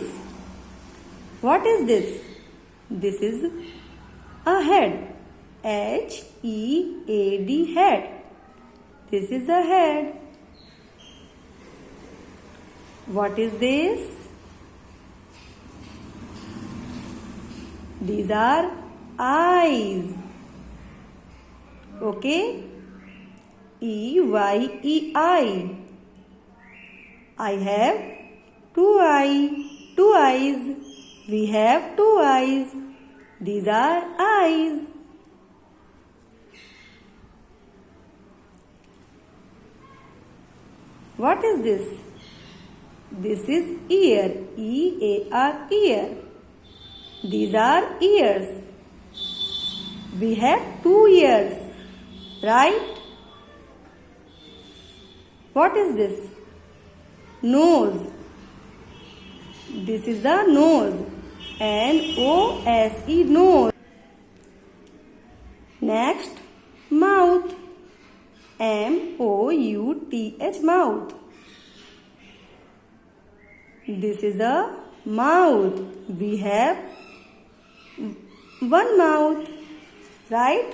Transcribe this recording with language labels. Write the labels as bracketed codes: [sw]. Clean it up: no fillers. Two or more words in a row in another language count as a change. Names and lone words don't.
[en] What is this? This is a head. H-E-A-D, head. This is a head. What is this? These are eyes. Okay? E-Y-E-I. I have two eyes. We have two eyes. These are eyes. What is this? This is ear. E-A-R, ear. These are ears. We have 2 ears, right? What is this? Nose. This is the nose. N-O-S-E, nose. Next, mouth. M-O-U-T-H, mouth. This is a mouth. We have 1 mouth, right?